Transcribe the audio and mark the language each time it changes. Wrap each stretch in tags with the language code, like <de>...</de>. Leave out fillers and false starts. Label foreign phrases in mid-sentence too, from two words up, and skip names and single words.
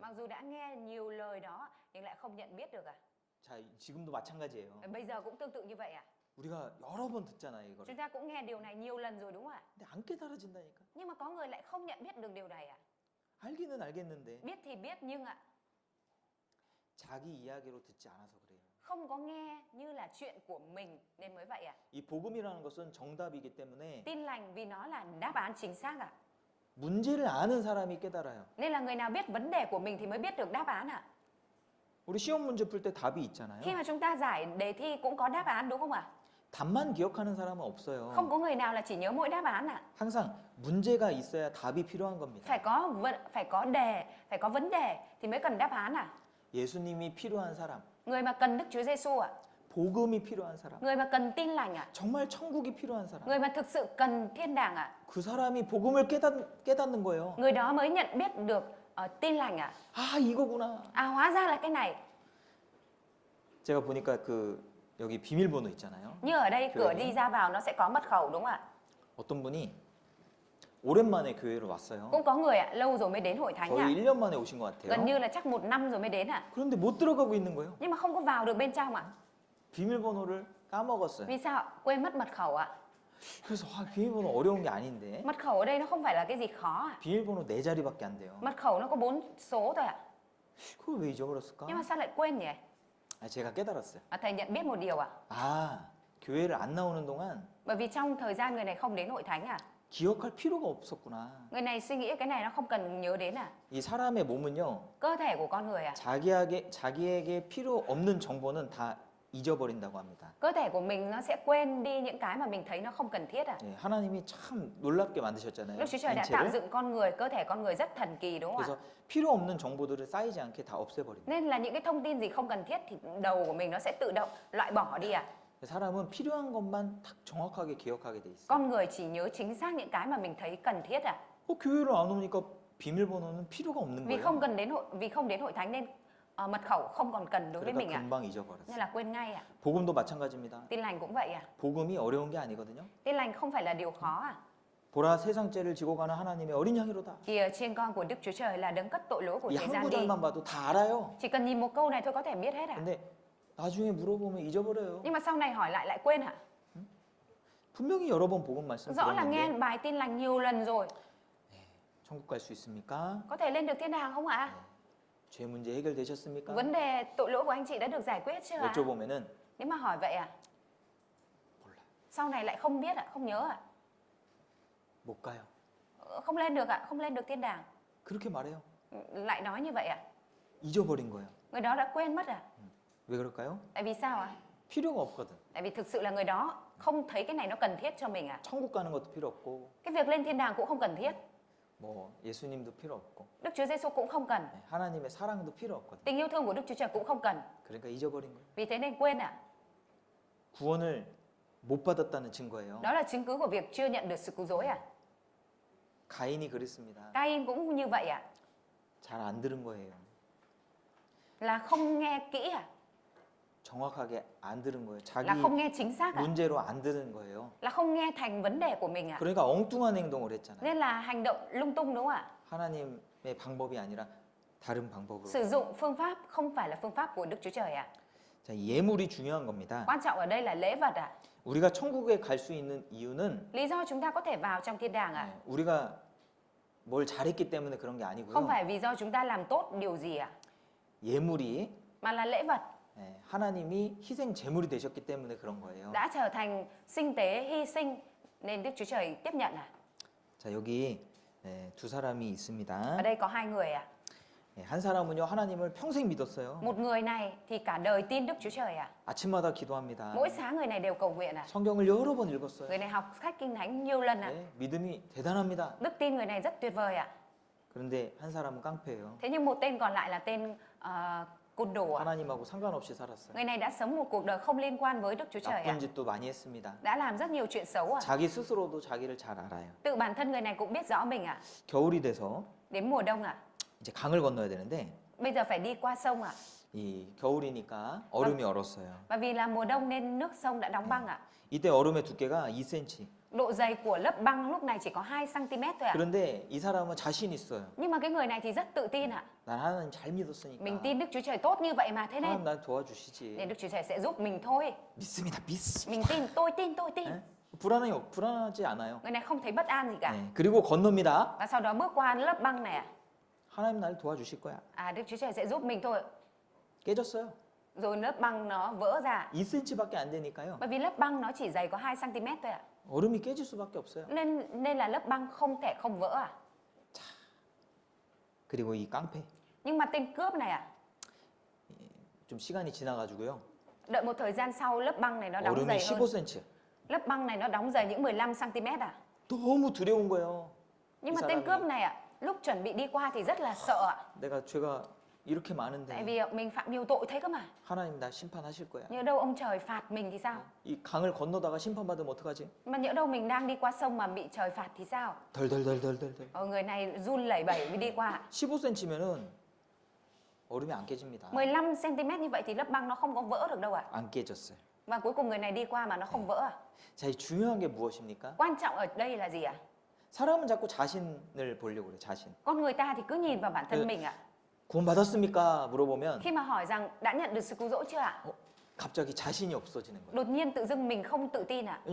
<vi>mặc dù đã nghe nhiều lời đó nhưng lại không nhận biết được</vi> <ko>자, 지금도 마찬가지예요.</ko> <vi>Bây giờ cũng tương tự như vậy</vi> <ko>우리가 여러 번 듣잖아요, 이거를.</ko> <vi>Chúng ta cũng nghe điều này nhiều lần rồi đúng không ạ?</vi> <ko>근데 안 깨달아진다니까.</ko> <vi>Nhưng mà có người lại không nhận biết được điều này</vi> <ko>알기는 알겠는데</ko> <vi>Biết thì biết nhưng</vi> <ko>자기 이야기로 듣지 않아서 그래요.</ko> <vi>không có nghe như là chuyện của mình nên mới vậy</vi> <ko>이 복음이라는 것은 정답이기 때문에</ko> <vi>Tin lành vì nó là đáp án chính xác</vi> <ko>문제를 아는 사람이 깨달아요.</ko> <vi>Nên là người nào biết vấn đề của mình thì mới biết được đáp án</vi> <ko>우리 시험 문제 풀 때 답이 있잖아요.</ko> <vi>Khi mà chúng ta giải đề thi cũng có đáp án đúng không ạ?</vi> <ko>답만 기억하는 사람은 없어요.</ko> <vi>Không có người nào là chỉ nhớ mỗi đáp án</vi> <ko>항상 문제가 있어야 답이 필요한 겁니다.</ko> <vi>Phải có vấn đề thì mới cần đáp án</vi> <ko>예수님이 필요한 사람,</ko> <vi>Người mà cần Đức Chúa Giêsu</vi> <ko>복음이 필요한 사람,</ko> <vi>Người mà cần tin lành</vi> <ko>정말 천국이 필요한 사람.</ko> <vi>Người mà thực sự cần thiên đàng</vi> <ko>그 사람이 복음을 깨닫는 거예요.</ko> <vi>Người đó mới nhận biết được tin lành</vi> <ko>아, 이거구나.</ko> <vi>hóa ra là cái này</vi> <ko>제가 보니까 그 여기 비밀번호 있잖아요.</ko> <vi>Như ở đây cửa</vi> <ko>교회는</ko> <vi>đi ra vào nó sẽ có mật khẩu đúng không ạ?</vi> <ko>어떤 분이 오랜만에 교회를 왔어요.</ko> <vi>Cũng có người lâu rồi mới đến hội thánh</vi> <ko>거의 1년 만에 오신 것</ko> <vi>Gần</vi> <ko>같아요.</ko> <vi>như là chắc 1 năm rồi mới đến</vi> <ko>그런데 못 들어가고 있는 거예요.</ko> <vi>Nhưng mà không có vào được bên trong</vi> <ko>비밀번호를 까먹었어요.</ko> <vi>Vì sao quên mất mật khẩu</vi> <ko>그래서 비밀번호 어려운 게 아닌데</ko> <vi>Mật khẩu ở đây nó không phải là cái gì khó</vi> <ko>비밀번호 4자리밖에 안 돼요.</ko> <vi>Mật khẩu nó có 4 số thôi</vi> <ko>그걸 왜 잊어버렸을까?</ko> <vi>Nhưng mà sao lại quên nhỉ?</vi> <ko>제가 깨달았어요.</ko> <vi>Thầy nhận biết một điều</vi> <ko>아, 교회를 안 나오는 동안</ko> <vi>Bởi vì trong thời gian người này không đến hội thánh</vi> <ko>기억할 필요가 없었구나.</ko> <vi>Người này suy nghĩ cái này nó không cần nhớ đến</vi> <ko>이 사람의 몸은요,</ko> <vi>Cơ thể của con người</vi> <ko>자기에게 필요 없는 정보는 다 잊어버린다고 합니다.</ko> <vi>Cơ thể của mình nó sẽ quên đi những cái mà mình thấy nó không cần thiết</vi> <ko>예, 하나님이 참 놀랍게 만드셨잖아요.</ko> <vi>Đức Chúa Trời đã tạo</vi> <ko>인체를.</ko> <vi>dựng con người, cơ thể con người rất thần kỳ đúng không ạ?</vi> <ko>그래서 필요 없는 정보들을 쌓이지 않게 다 없애버립니다.</ko> <vi>Nên là những cái thông tin gì không cần thiết thì đầu của mình nó sẽ tự động loại bỏ đi</vi> <ko>사람은 필요한 것만 딱 정확하게 기억하게 돼 있어요.</ko> <vi>Con người chỉ nhớ chính xác những cái mà mình thấy cần thiết</vi> <ko>교회를 안 오니까 비밀번호는 필요가 없는</ko> <vi>Vì</vi> <ko>거예요.</ko> <vi>không đến hội thánh nên mật khẩu không còn cần đối với mình</vi> <ko>그러니까 금방 잊어버렸어요.</ko> <vi>Nên là quên ngay</vi> <ko>복음도 마찬가지입니다.</ko> <vi>Tin lành cũng vậy</vi> <ko>복음이 어려운 게 아니거든요.</ko> <vi>Tin lành không phải là điều khó</vi> <ko>보라 세상 죄를 지고 가는 하나님의 어린 양이로다.</ko> <vi>Kìa trên con của Đức Chúa Trời là đấng cất tội lỗi của</vi> <ko>이</ko> <vi>thế</vi> <ko>한</ko> <vi>gian đi</vi> <ko>구절만 봐도 다 알아요.</ko> <vi>Chỉ cần nhìn một câu này thôi có thể biết hết</vi> <ko>근데 나중에 물어보면 잊어버려요.</ko> <vi>Nhưng mà sau này hỏi lại quên</vi> <ko>분명히 여러 번 복음 말씀</ko> <vi>Rõ là nghe</vi> <ko>들었는데</ko> <vi>bài tin lành nhiều lần rồi</vi> <ko>천국 갈 수 있습니까?</ko> <vi>Có thể lên được thiên đàng không ạ?</vi> <ko>죄 문제 해결되셨습니까?</ko> <vi>Vấn đề tội lỗi của anh chị đã được giải quyết chưa ạ?</vi> <ko>여쭤보면은</ko> <vi>Nếu mà hỏi vậy ạ,</vi> <ko>몰라요.</ko> <vi>sau này lại không biết ạ, không nhớ ạ.</vi> <ko>못 가요.</ko> <vi>Không lên được ạ, không lên được thiên đàng.</vi> <ko>그렇게 말해요.</ko> <vi>Lại nói như vậy ạ.</vi> <ko>잊어버린 거예요.</ko> <vi>Người đó đã quên mất à?</vi> <ko>왜 그럴까요?</ko> <vi>Tại vì sao ạ?</vi> <ko>필요가 없거든.</ko> <vi>Tại vì thực sự là người đó không thấy cái này nó cần thiết cho mình ạ.</vi> <ko>천국 가는 것도 필요 없고</ko> <vi>Cái việc lên thiên đàng cũng không cần thiết.</vi> <ko>뭐 예수님도 필요 없고</ko> <vi>Đức Chúa Giêsu cũng không cần.</vi> <ko>네, 하나님의 사랑도 필요 없거든.</ko> <vi>Tình yêu thương của Đức Chúa Trời cũng không cần.</vi> <ko>그러니까 잊어버린 거예요.</ko> <vi>Vì thế nên quên ạ.</vi> <ko>구원을 못 받았다는 증거예요.</ko> <vi>Đó là chứng cứ của việc chưa nhận được sự cứu rỗi ạ.</vi> <ko>가인이 그랬습니다.</ko> <vi>Cain cũng như vậy ạ.</vi> <ko>잘 안 들은 거예요.</ko> <vi>Là không nghe kỹ ạ.</vi> <ko>정확하게 안 들은 거예요. 자기</ko> <vi>Là không nghe chính xác ạ.</vi> <ko>문제로 안 들은 거예요.</ko> <vi>Là không nghe thành vấn đề của mình ạ.</vi> <ko>그러니까 엉뚱한 행동을 했잖아요.</ko> <vi>Nên là hành động lung tung đúng không ạ?</vi> <ko>하나님의 방법이 아니라 다른 방법으로.</ko> <vi>Sử dụng phương pháp không phải là phương pháp của Đức Chúa Trời ạ.</vi> <ko>자, 예물이 중요한 겁니다.</ko> <vi>Quan trọng ở đây là lễ vật ạ.</vi> <ko>우리가 천국에 갈 수 있는 이유는</ko> <vi>Lý do chúng ta có thể vào trong thiên đàng ạ.</vi> <ko>네, 우리가 뭘 잘했기 때문에 그런 게</ko> <vi>Không</vi> <ko>아니고요.</ko> <vi>phải vì do chúng ta làm tốt điều gì ạ,</vi> <ko>예물이</ko> <vi>mà là lễ vật</vi> <ko>네, 하나님이 희생 제물이 되셨기 때문에 그런 거예요.</ko> <vi>đã trở thành sinh tế hy sinh nên Đức Chúa Trời tiếp nhận ạ.</vi> <ko>자, 여기 네, 두 사람이</ko> <vi>Ở</vi> <ko>있습니다.</ko> <vi>đây có hai người ạ.</vi> <ko>네, 한 사람은요 하나님을 평생 믿었어요.</ko> <vi>Một người này thì cả đời tin Đức Chúa Trời ạ.</vi> <ko>아침마다 기도합니다.</ko> <vi>Mỗi sáng người này đều cầu nguyện ạ.</vi> <ko>성경을 여러 번 읽었어요.</ko> <vi>Người này học sách kinh thánh nhiều lần ạ.</vi> <ko>네, 믿음이 대단합니다.</ko> <vi>Đức tin người này rất tuyệt vời ạ.</vi> <ko>그런데 한 사람은 깡패예요.</ko> <vi>Thế nhưng một tên còn lại là tên côn đồ ạ.</vi> <ko>하나님하고 상관없이 살았어요.</ko> <vi>Người này đã sống một cuộc đời không liên quan với Đức Chúa Trời ạ.</vi> <ko>나쁜 짓도 많이 했습니다.</ko> <vi>Đã làm rất nhiều chuyện xấu ạ.</vi> <ko>자기 스스로도 자기를 잘 알아요.</ko> <vi>Tự bản thân người này cũng biết rõ mình ạ.</vi> <ko>겨울이 돼서</ko> <vi>Đến mùa đông ạ.</vi> <ko>이제 강을 건너야 되는데</ko> <vi>Bây giờ phải đi qua sông ạ.</vi> <ko>이 겨울이니까 얼음이 얼었어요.</ko> <vi>Và vì là mùa đông nên nước sông đã đóng băng ạ.</vi> <ko>이때 얼음의 두께가 2cm.</ko> <vi>Độ dày của lớp băng lúc này chỉ có 2 cm thôi ạ.</vi> <ko>그런데 이 사람은 자신 있어요.</ko> <vi>Nhưng mà cái người này thì rất tự tin ạ.</vi> <ko>난 하나님 잘 믿었으니까.</ko> <vi>Mình tin Đức Chúa Trời tốt như vậy mà, thế nên</vi> <ko>하나님 날 도와주시지.</ko> <vi>Đức Chúa Trời sẽ giúp mình thôi.</vi> <ko>믿습니다. 믿습니다.</ko> <vi>Mình tin, tôi tin.</vi> <ko>네? 불안하지 않아요.</ko> <vi>Người này không thấy bất an gì cả.</vi> <ko>네. 그리고 건넙니다.</ko> <vi>Và sau đó bước qua lớp băng này ạ.</vi> <ko>하나님 날 도와주실 거야.</ko> <vi>Đức Chúa Trời sẽ giúp mình thôi.</vi> <ko>깨졌어요.</ko> <vi>Rồi lớp băng nó vỡ ra.</vi> <ko>2cm밖에 안 되니까요.</ko> <vi>Bởi vì lớp băng nó chỉ dày có 2 cm thôi ạ.</vi> <ko>얼음이 깨질 수밖에 없어요.</ko> <vi>Nên là lớp băng không thể không vỡ ạ.</vi> <ko>그리고 이 깡패</ko> <vi>Nhưng mà tên cướp này ạ,</vi> <ko>좀 시간이 지나가지고요.</ko> <vi>đợi một thời gian sau lớp băng này nó đóng</vi> <ko>얼음이</ko> <vi>dày hơn. 15cm. Lớp băng này nó đóng dày những 15 cm ạ.</vi> <ko>너무 두려운 거예요.</ko> <vi>Nhưng</vi> <ko>이</ko> <vi>mà tên</vi> <ko>사람이</ko> <vi>cướp này ạ, lúc chuẩn bị đi qua thì rất là sợ ạ.</vi> <ko>내가 죄가 이렇게</ko> <vi>Tại</vi> <ko>많은데</ko> <vi>vì mình phạm nhiều tội thế cơ mà.</vi> <ko>하나님 나 심판하실 거야.</ko> <vi>Nhỡ đâu ông trời phạt mình thì sao?</vi> <ko>이 강을 건너다가 심판받으면 어떡하지?</ko> <vi>Mà nhỡ đâu mình đang đi qua sông mà bị trời phạt thì sao?</vi> <ko>덜덜덜덜덜덜.</ko> <vi>Người này run lẩy bẩy mới đi qua.</vi> <ko>15cm면은 얼음이 안 깨집니다.</ko> <vi>15 cm như vậy thì lớp băng nó không có vỡ được đâu ạ.</vi> <ko>안 깨졌어요.</ko> <vi>Và cuối cùng người này đi qua mà nó không vỡ à?</vi> <ko>자, 이 중요한 게 무엇입니까?</ko> <vi>Quan trọng ở đây là gì ạ?</vi> <ko>사람은 자꾸 자신을 보려고 그래. 자신.</ko> <vi>Con người ta thì cứ nhìn vào bản thân mình ạ.</vi> <ko>구원 받았습니까? 물어보면</ko> <vi>Khi mà hỏi rằng đã nhận được sự cứu rỗi chưa ạ?</vi> <ko>갑자기 자신이 없어지는 거예요.</ko> <vi>Đột nhiên tự dưng mình không tự tin ạ.</vi>